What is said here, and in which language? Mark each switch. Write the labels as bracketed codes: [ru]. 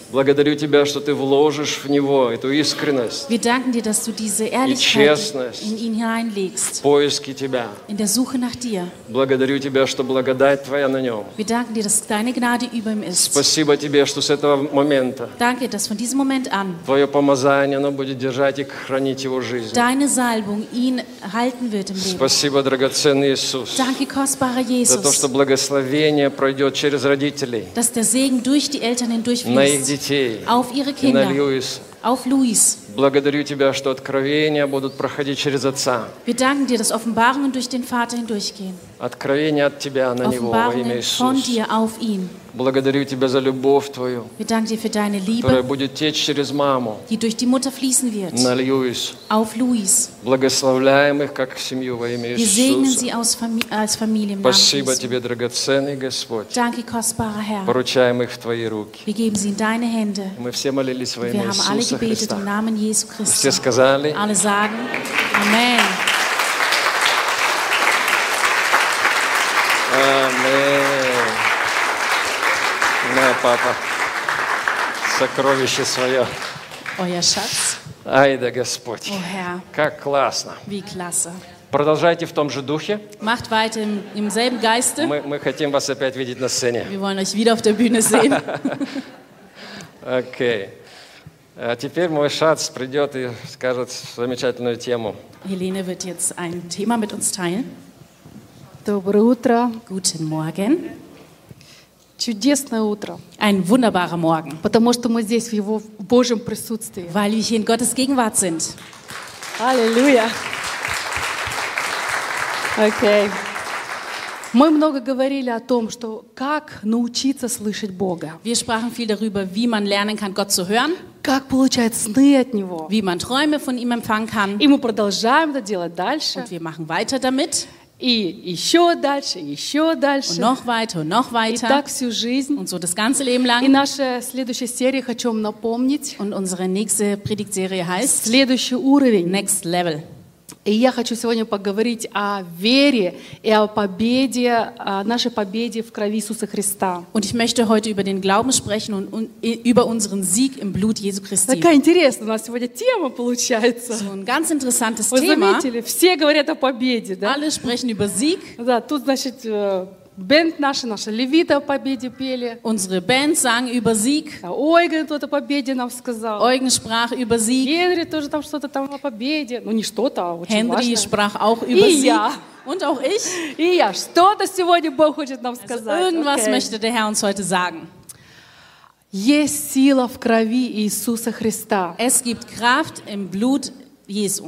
[ru] Благодарю тебя, что ты вложишь в него эту искренность. [de] Wir danken dir, dass du diese Ehrlichkeit in ihn hineinlegst. [ru] Поиски тебя. [de] In der Suche nach dir. [ru] Благодарю тебя, что благодать твоя на нем. [de] Wir danken dir, dass deine Gnade über ihm ist. [ru] Спасибо тебе, что с этого момента. [de] Danke, dass von diesem Moment an. [ru] Твое помазание, оно будет держать и хранить его жизнь. [de] Deine Salbung ihn halten wird im Leben. [ru] Спасибо, драгоценный Иисус. [de] Danke, kostbarer Jesus. [ru] За то, что благословение пройдет через родителей. [de] Dass der Segen durch die Eltern hindurchfließt. [ru] На их детей. [de] Auf ihre Kinder. [ru] И на Льюис. [de] Auf Luis. [ru] Благодарю тебя, что откровения будут проходить через отца. [de] Wir danken dir, dass Offenbarungen durch den Vater hindurchgehen. [ru] Откровения от тебя на него во имя Иисуса. [de] Von dir auf ihn. [ru] Благодарю тебя за любовь твою. [de] Wir danken dir für deine Liebe. [ru] Которая будет течь через маму. [de] Die durch die Mutter fließen wird. [ru] На Льюис. [de] Auf Luis. [ru] Благословляем их как семью во имя Иисуса. [de] Wir segnen sie aus als Familie im Namen Jesu. [ru] Спасибо тебе, драгоценный Господь. [de] Danke, kostbarer Herr. [ru] Поручаем их в твои руки. [de] Wir geben sie in deine Hände. [ru] Мы все молились во имя Иисуса Христа. [de] Wir haben alle gebetet im Namen Jesu Christi. [ru] Все сказали. [de] Alle sagen. Amen. [ru] Amen. Моя папа. Сокровище свое. [de] Euer Schatz. [ru] Ай да Господь. [de] Oh, Herr. [ru] Как классно. [de] Wie klasse. [ru] Продолжайте в том же духе. [de] Macht weiter im selben Geiste. [ru] Мы хотим вас опять видеть на сцене. [de] Wir wollen euch wieder auf der Bühne sehen. [en] Okay. [ru] А теперь мой Шац придет и скажет замечательную тему. [de] Елена wird jetzt ein Thema mit uns teilen. [ru] Доброе утро. [de] Guten Morgen. [ru] Чудесное утро. [de] Ein wunderbarer Morgen. [ru] Потому что мы здесь в его Божьем присутствии. [de] Weil wir hier in Gottes Gegenwart sind. [ru] Аллилуйя. [en] Okay. [ru] Мы много говорили о том, что как научиться слышать Бога. [de] Wir sprachen viel darüber, wie man lernen kann, Gott zu hören. [ru] Как получать сны от него. [de] Wie man Träume von ihm empfangen kann. [ru] И мы продолжаем это делать дальше. [de] Und wir machen weiter damit. [ru] И еще дальше, еще дальше. [de] Und noch weiter, und noch weiter. [ru] И так всю жизнь. [de] Und so das ganze Leben lang. [ru] И наша следующая серия хочу вам напомнить. [de] Und unsere nächste Predigtserie heißt. [ru] Следующий уровень. [en] Next level. [ru] И я хочу сегодня поговорить о вере и о победе, о нашей победе в крови Иисуса Христа. [de] Und ich möchte heute über den Glauben sprechen und über unseren Sieg im Blut Jesu Christi. [ru] Такая интересная у нас сегодня тема получается. [de] So ein ganz interessantes [ru] Thema. Вы заметили, все говорят о победе, да? [de] Alle sprechen über Sieg. [ru] Да, тут, значит, Band наша Левита о победе пели. [de] Unsere Band sang über Sieg. [ru] Eugen тут о победе нам сказал. [de] Eugen sprach über Sieg. [ru] Henry тоже там что-то там о победе. Ну не что-то, а очень важно. [de] Henry sprach auch über Sieg. [ru] И я. [de] Und auch ich. [ru] И я. Что-то сегодня Бог хочет нам сказать. [de] Also irgendwas okay. möchte der Herr uns heute sagen. [ru] Есть сила в крови Иисуса Христа. [de] Es gibt Kraft im Blut Jesu.